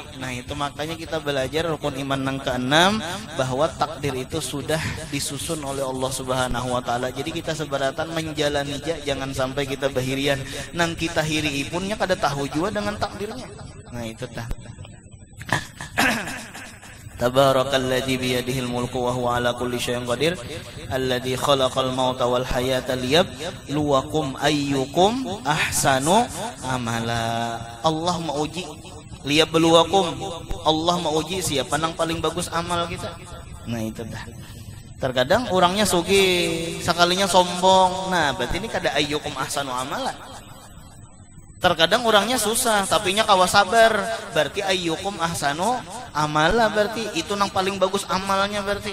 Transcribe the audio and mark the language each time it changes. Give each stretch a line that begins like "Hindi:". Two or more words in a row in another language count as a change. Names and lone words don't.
Banjar: Nah itu makanya kita belajar rukun iman nang keenam bahwa takdir itu sudah disusun oleh Allah
Arabic: سبحانه وتعالى.
Banjar: Jadi kita sebaratan menjalani jangan sampai kita bahirian nang kita hiri ipunnya kada tahu juga dengan takdirnya. Nah itu tah.
Arabic: تبارك الذي بيده الملك وهو على كل شيء قدير الذي خلق الموت والحياة ليبلوكم أيكم أحسن عملا.
Banjar: Allah mauji liyabluwakum, Allah mauji siapa yang paling bagus amal kita. Nah itu dah. Terkadang orangnya sugih, sekalinya sombong. Nah berarti ini kada
Arabic: أيكم أحسن عملا.
Banjar: Terkadang orangnya susah tapinya kawa sabar, berarti
Arabic: أيكم أحسن عملا,
Banjar: berarti itu nang paling bagus amalnya berarti.